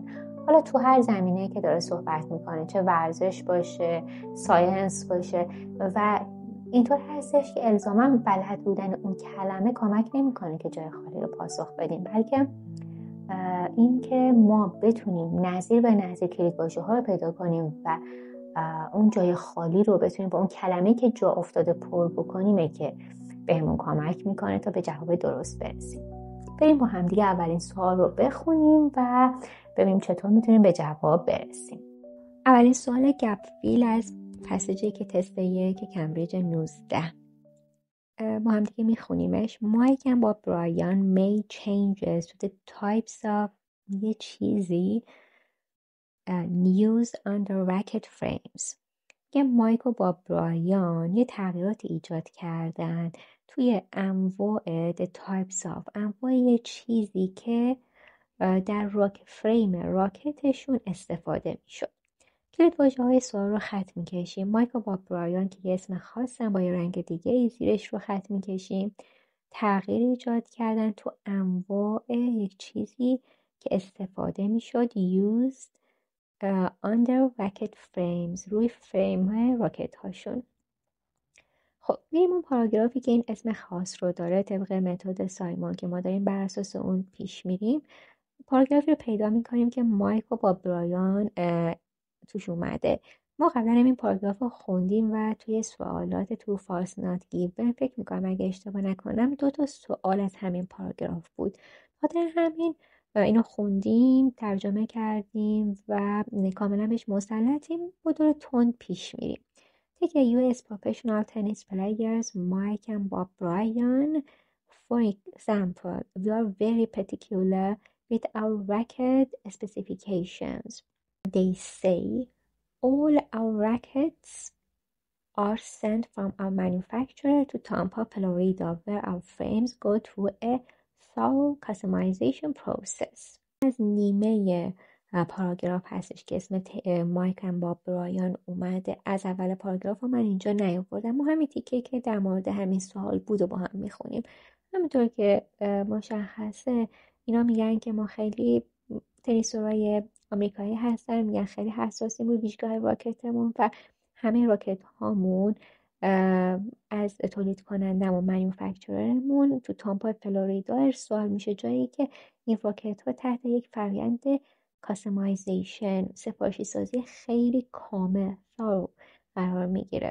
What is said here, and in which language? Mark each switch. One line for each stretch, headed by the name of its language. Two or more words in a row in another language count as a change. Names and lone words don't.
Persian: حالا تو هر زمینه که داره صحبت میکنه، چه ورزش باشه، ساینس باشه، و اینطور هستش که الزاما بلد بودن اون کلمه کمک نمیکنه که جای خالی رو پاسخ بدیم، بلکه این که ما بتونیم نظیر به نظیر کلیدواژه‌ها رو پیدا کنیم و اون جای خالی رو بتونیم با اون کلمه‌ای که جا افتاده پر بکنیم که بهمون کمک میکنه تا به جواب درست برسیم. بریم با هم دیگه اولین سوال رو بخونیم و ببینیم چطور میتونیم به جواب برسیم. اولین سوال
English: gap fill
Persian: از پسیجی که تست 1 کمبریج 19. ما هم دیگه میخونیمش.
English: Mike and Bob Bryan made changes to the types of
Persian: یه چیزی
English: used on the racket frames.
Persian: که مایک و باب برایان یه تغییرات ایجاد کردن توی انواع
English: the types of،
Persian: انواع یه چیزی که در فریم راکتشون استفاده میشد. کلیدواژه‌های سوال رو خط میکشیم. مایک و باب برایان که یه اسم خاصن با یه رنگ دیگه زیرش رو خط میکشیم. تغییر ایجاد کردن تو انواع یک چیزی که استفاده میشد
English: used under racket frames،
Persian: روی فریم های راکت هاشون. خب میریم اون پاراگرافی که این اسم خاص رو داره. طبق متد سایمون که ما داریم بر اساس اون پیش میریم، پاراگرافی رو پیدا میکنیم که مایک و باب برایان توش اومده. ما قبلا این پاراگراف رو خوندیم و توی سوالات
English: true false not given
Persian: فکر میکنم اگه اشتباه نکنم 2 تا سوال از همین پاراگراف بود. خاطر همین اینو خوندیم، ترجمه کردیم و کاملا بهش مسلطیم. با دور تند پیش میریم.
English: Take a US professional tennis players Mike and Bob Bryan. For example, we are very particular with our racket specifications. They say all our rackets are sent from our manufacturer to Tampa, Florida, where our frames go through a thorough customization process.
Persian: از نیمه پاراگراف هستش که اسم مایک و باب برایان اومده. از اول پاراگراف من اینجا نیاوردم. ما همین تیکه که در مورد همین سوال بود و با هم میخونیم. همینطور که مشخصه اینا میگن که ما خیلی تنیسورای آمریکایی هستن، میگن خیلی حساسیم روی ویژگاه راکتمون و همه راکت هامون از تولید کننده و مانیفکتوررمون تو تامپا فلوریدا ارسال میشه، جایی که این راکت ها تحت یک فرآیند کاستماایزیشن، سفارشی سازی خیلی کامل قرار میگیره.